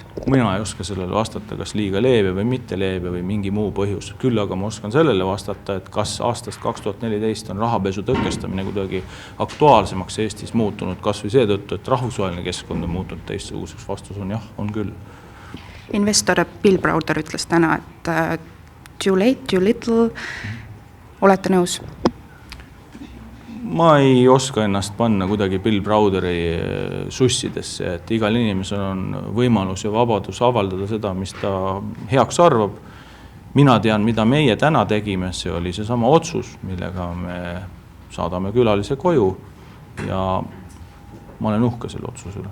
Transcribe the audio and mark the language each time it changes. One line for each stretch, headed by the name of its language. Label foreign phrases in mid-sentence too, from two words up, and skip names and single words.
Estonian: Mina ei oska sellele vastata, kas liiga leebe või mitte leebe või mingi muu põhjus. Küll aga ma oskan sellele vastata, et kas aastast 2014 on rahapesu tõkestamine kuidagi aktuaalsemaks Eestis muutunud, kas või seetõttu, et rahvusvaheline keskkond on muutunud teistsuguseks. Vastus on jah, on küll. Investor Bill Browder ütles täna, et
English: too late, too little.
Estonian: Olete nõus? Ma ei oska ennast panna kuidagi Bill Browderi sussidesse, et igal inimesel on võimalus ja vabadus avaldada seda, mis ta heaks arvab. Mina tean, mida meie täna tegime, see oli see sama otsus, millega me saadame külalise koju ja ma olen uhke selle otsusele.